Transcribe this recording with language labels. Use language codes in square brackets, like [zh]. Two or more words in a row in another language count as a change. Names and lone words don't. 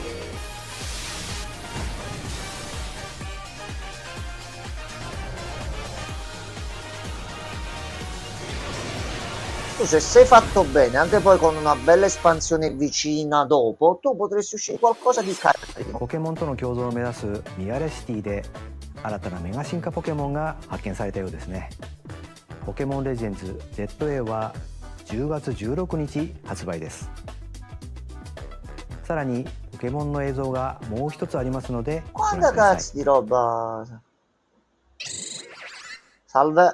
[it] Se sei fatto bene, anche poi con una bella espansione vicina dopo, tu potresti uscire qualcosa di carino. [ja] ポケモンとの共存を目指すミアレシティで新たなメガ進化ポケモンが発見されたようですね。ポケモンレジェンズ ZA は10月16日発売です。さらにポケモンの映像がもう一つありますのでご覧 [it] Quanta [ja] ください。 [it] cazzo di roba. Salve.